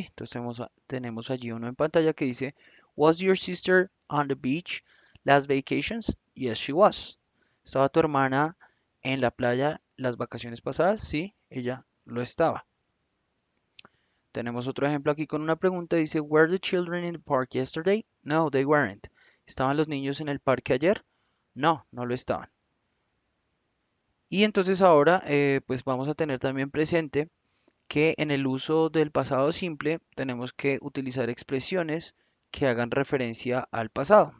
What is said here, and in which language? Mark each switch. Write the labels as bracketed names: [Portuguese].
[Spanish] Entonces tenemos allí uno en pantalla que dice, [English] Was your sister on the beach last vacations? Yes, she was. [Spanish] ¿Estaba tu hermana en la playa las vacaciones pasadas? Sí, ella lo estaba. Tenemos otro ejemplo aquí con una pregunta. Dice, [English] Were the children in the park yesterday? No, they weren't. [Spanish] ¿Estaban los niños en el parque ayer? No, no lo estaban. Y entonces ahora pues vamos a tener también presente que en el uso del pasado simple tenemos que utilizar expresiones que hagan referencia al pasado.